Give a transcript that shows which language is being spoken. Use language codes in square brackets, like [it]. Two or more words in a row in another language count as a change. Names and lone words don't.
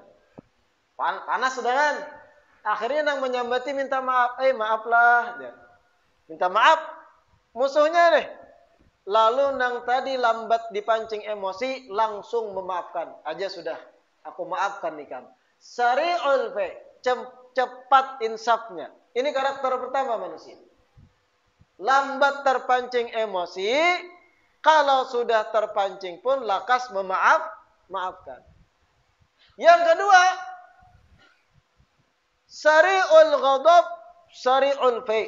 [bjn] Panas sudah kan. Akhirnya nang menyambati minta maaf. Maaflah. Minta maaf. Musuhnya nih. Lalu nang tadi lambat dipancing emosi, langsung memaafkan. Aja sudah. Aku maafkan nih kamu. [ar] Sari'ul fi. [id] Cepat insafnya. Ini karakter pertama manusia. Lambat terpancing emosi. Kalau sudah terpancing pun lakas maafkan. Yang kedua, [ar] sari'ul ghadab, sari'ul fai.